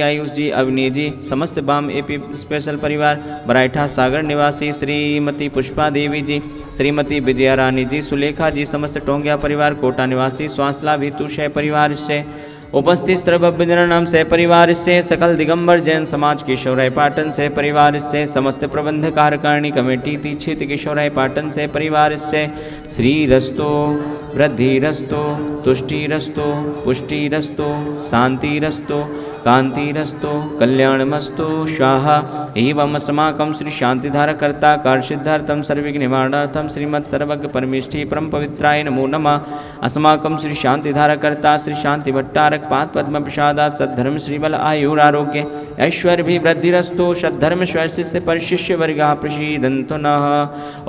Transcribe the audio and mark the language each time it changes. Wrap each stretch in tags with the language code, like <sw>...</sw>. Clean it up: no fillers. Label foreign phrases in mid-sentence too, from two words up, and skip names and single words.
<hi>आयुष जी, अवनी जी, समस्त बाम एपी स्पेशल परिवार बराइठा सागर निवासी श्रीमती पुष्पा देवी जी, श्रीमती विजया रानी जी, सुलेखा जी, समस्त टोंगिया परिवार कोटा निवासी स्वास्थ्य लाभ हेतु शय परिवार से उपस्थित सर्वभजनाम से परिवार से सकल दिगंबर जैन समाज किशोराय पाटन से परिवार से समस्त प्रबंध कार्यकारिणी कमेटी तीक्षित किशोराय पाटन से परिवार से</hi> <sa>श्री रस्तो वृद्धि रस्तो तुष्टि रस्तो पुष्टि रस्तो शांति रस्तो कांति रस्तो कल्याणमस्तु स्वाहा एवं अस्माकं श्री शांतिधारकर्ता कार्यसिद्धार्थम सर्वविघ्न निवारणार्थम श्रीमत् सर्वज्ञ परमेष्ठी परम पवित्राय नमो नमः। अस्माकं श्री शांतिधारकर्ता श्री शांति भट्टारक पाद पद्म प्रसादात सद्धर्म श्रीबल आयुर आरोग्य ऐश्वर्य भी वृद्धिरस्तु सद्धर्म शिष्य परिशिष्य वर्गा प्रसीदन्तु नः।</sa>